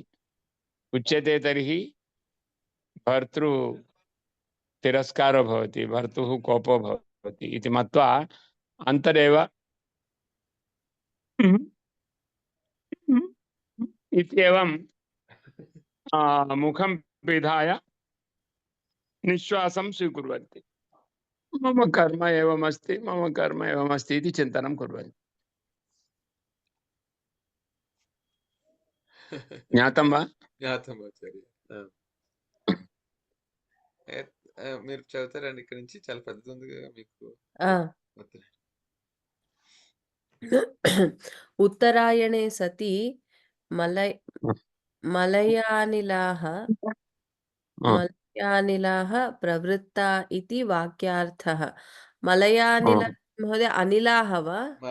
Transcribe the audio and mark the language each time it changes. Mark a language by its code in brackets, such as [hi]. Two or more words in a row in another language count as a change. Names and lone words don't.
[sa] उच्यते तर्हि भर्तृ तिरस्कारो भवति, भर्तुः कोपो भवति इति मत्वा अन्तरेव इत्येवं मुखं पिधाय निश्वासं स्वीकुर्वन्ति। मम कर्म एवमस्ति, मम कर्म एवमस्ति इति चिन्तनं कुर्वन्ति। ज्ञातं वा? ज्ञातम् आचार्य। [te] మీరు చదువుతారండి ఇక్కడి నుంచి? చాలా పెద్దది ఉంది కదా మీకు. [sa] उत्तरायणे सति मलयानिलाः प्रवृत्ता इति वाक्यार्थः। मलयानिल महोदय अनिलाः वा?